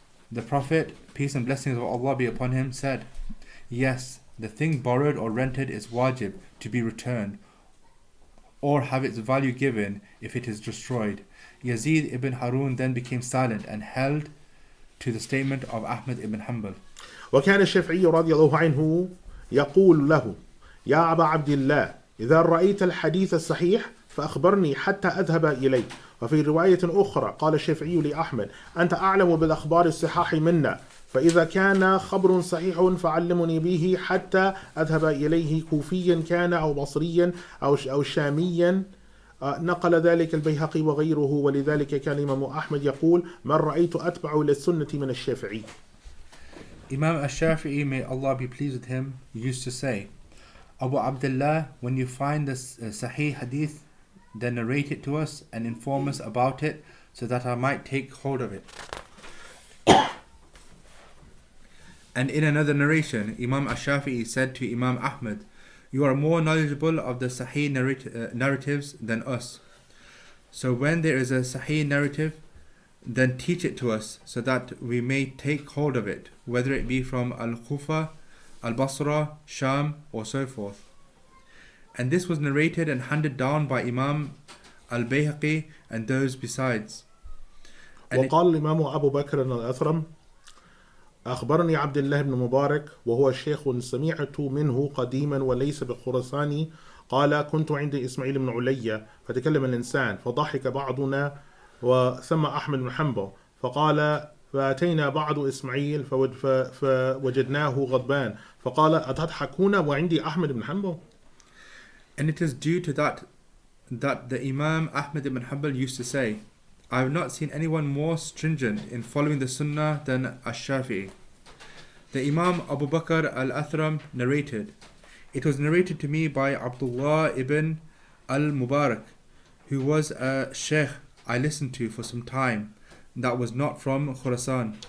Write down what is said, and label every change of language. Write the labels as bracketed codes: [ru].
[en] The Prophet, peace and blessings of Allah be upon him, said, yes, the thing borrowed or rented is wajib to be returned or have its value given if it is destroyed. Yazid ibn Harun then became silent and held to the statement of Ahmad ibn Hanbal. [ar] وكان الشافعي رضي الله عنه يقول له يا أبا عبد الله إذا رأيت الحديث الصحيح فأخبرني حتى أذهب إليه. وفي رواية أخرى قال الشافعي لأحمد أنت أعلم بالأخبار الصحاح منا فإذا كان خبر صحيح فعلمني به حتى أذهب إليه كوفيا كان أو بصريا أو شاميا. نقل ذلك البيهقي وغيره ولذلك كان الإمام أحمد يقول من رأيت أتبع للسنة من الشافعي. [en] Imam al-Shafi'i, may Allah be pleased with him, used to say, Abu Abdullah, when you find this Sahih Hadith, then narrate it to us and inform us about it so that I might take hold of it. And in another narration, Imam al-Shafi'i said to Imam Ahmad, you are more knowledgeable of the Sahih narratives than us. So when there is a Sahih narrative, then teach it to us so that we may take hold of it, whether it be from Al-Kufa, Al-Basra, Sham, or so forth. And this was narrated and handed down by Imam Al-Bayhaqi and those besides. [ar] وقال الإمام أبو بكر الأثرم أخبرني عبد الله بن مبارك وهو شيخ سمعت منه قديما وليس بخراساني قال كنت عند إسماعيل بن عليا فتكلم الإنسان فضحك بعضنا وسمى أحمد بن حنبل فقال فأتينا بعض إسماعيل فوجدناه غضبان فقال أتضحكون وعندي أحمد بن حنبل. [en] And it is due to that the Imam Ahmad ibn Hanbal used to say, I have not seen anyone more stringent in following the Sunnah than Ash-Shafi'i. The Imam Abu Bakr al-Athram narrated, it was narrated to me by Abdullah ibn al-Mubarak, who was a sheikh I listened to for some time, that was not from Khurasan.